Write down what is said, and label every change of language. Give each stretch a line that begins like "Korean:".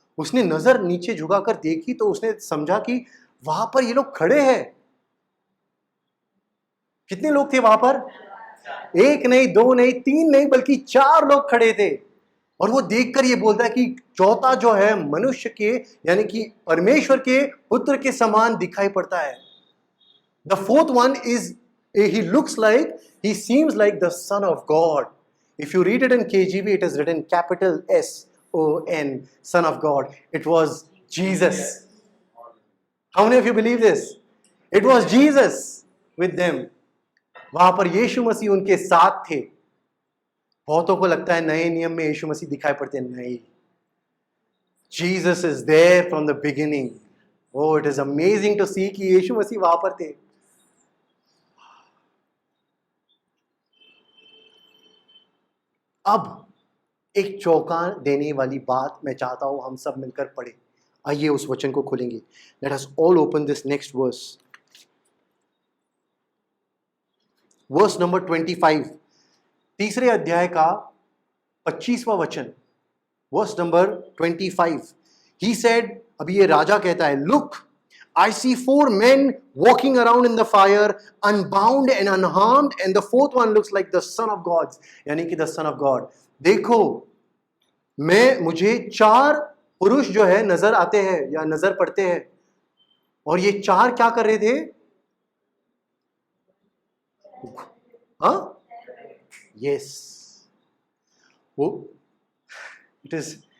Hindi: उसने नजर नीचे झुकाकर देखी तो उसने समझा कि वहां पर ये लोग खड़े हैं। कितने लोग थे वहां पर? 1 नहीं, 2 नहीं, 3 नहीं, बल्कि 4 लोग खड़े थे। और वो देखकर ये बोलता है कि चौथा जो है मनुष्य के, यानी कि परमेश्वर के पुत्र के समान दिखाई पड़ता है।
English: The fourth one is, he looks like, he seems like the son of God. If you read it in KJV, it is written capital S-O-N, Son of God. It was Jesus. How many of you believe this? It was Jesus with them.
Hindi: वहां पर यीशु मसीह उनके साथ थे. बहुतों को लगता है नए नियम में यीशु मसीह दिखाई पड़ते हैं. नहीं.
English: Jesus is there from the beginning. Oh, it is amazing to see
Hindi: कि यीशु मसीह वहां पर थे. अब एक चौंका देने वाली बात मैं चाहता हूं हम सब मिलकर पढ़े. आइए उस वचन को खोलेंगे.
English: Let us all open this next verse. Verse number 25.
Hindi: तीसरे अध्याय का 25वां वचन.
English: Verse number 25. He said,
Hindi: अभी ये राजा कहता है,
English: Look, I see 4 men walking around in the fire, unbound and unharmed, and the 4th one looks like the Son of God.
Hindi: यानी कि
English: the Son of God.
Hindi: देखो, मुझे 4 पुरुष जो है नजर आते हैं या नजर पड़ते हैं, और ये 4 क्या कर रहे थे? हाँ? Yes. वो इट इज.